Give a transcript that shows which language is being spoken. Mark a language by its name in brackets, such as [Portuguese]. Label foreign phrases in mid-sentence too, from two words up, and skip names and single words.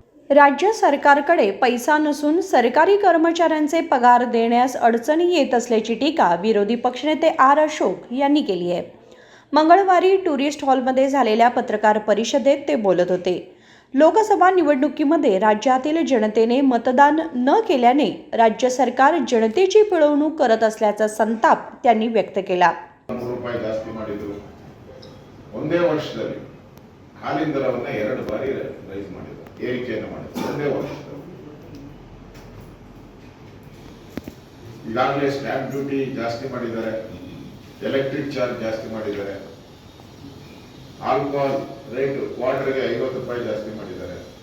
[Marathi] राज्य सरकारकडे पैसा नसून सरकारी कर्मचाऱ्यांचे पगार देण्यास अडचणी येत असल्याची टीका विरोधी पक्षनेते आर अशोक यांनी केली आहे. मंगळवारी टुरिस्ट हॉलमध्ये झालेल्या पत्रकार परिषदेत ते बोलत होते. लोकसभा निवडणुकीमध्ये राज्यातील जनतेने मतदान न केल्याने राज्य सरकार जनतेची पिळवणूक करत असल्याचा संताप त्यांनी व्यक्त केला. [Kannada] ರೂಪಾಯಿ ಜಾಸ್ತಿ ಮಾಡಿದ್ರು. ಒಂದೇ ವರ್ಷದಲ್ಲಿ ಹಾಲಿನ ದರವನ್ನ 2 ಬಾರಿ ರೈಸ್ ಮಾಡಿದ್ರು, ಏರಿಕೆಯನ್ನು ಮಾಡಿದ್ರು ಒಂದೇ ವರ್ಷದಲ್ಲಿ. ಈಗಾಗಲೇ [English] stamp duty [Kannada] ಜಾಸ್ತಿ ಮಾಡಿದ್ದಾರೆ, [English] electric charge [Kannada] ಜಾಸ್ತಿ ಮಾಡಿದ್ದಾರೆ, [English] alcohol rate [Kannada] ಕ್ವಾರ್ಟರ್ಗೆ 50 ರೂಪಾಯಿ ಜಾಸ್ತಿ ಮಾಡಿದ್ದಾರೆ.